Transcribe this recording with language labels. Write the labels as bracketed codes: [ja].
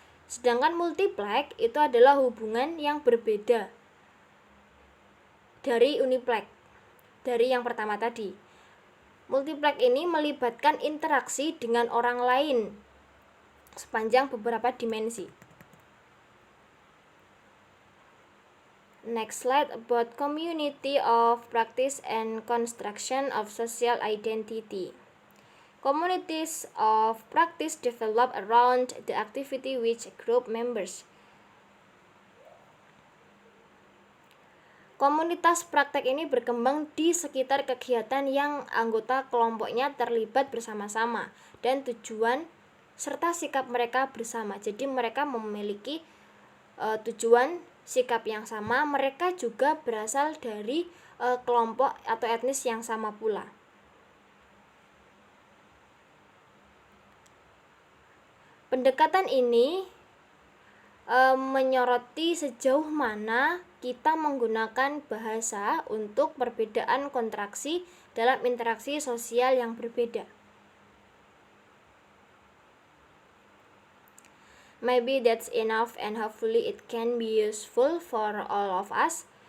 [id] Sedangkan multiplex itu adalah hubungan yang berbeda dari uniplex, dari yang pertama tadi. Multiplex ini melibatkan interaksi dengan orang lain sepanjang beberapa dimensi. [en] Next slide about community of practice and construction of social identity. Communities of practice develop around the activity which group members. [id] Komunitas praktek ini berkembang di sekitar kegiatan yang anggota kelompoknya terlibat bersama-sama dan tujuan serta sikap mereka bersama. Jadi mereka memiliki tujuan, sikap yang sama. Mereka juga berasal dari kelompok atau etnis yang sama pula. Pendekatan ini menyoroti sejauh mana kita menggunakan bahasa untuk perbedaan kontraksi dalam interaksi sosial yang berbeda. [en] Maybe that's enough and hopefully it can be useful for all of us.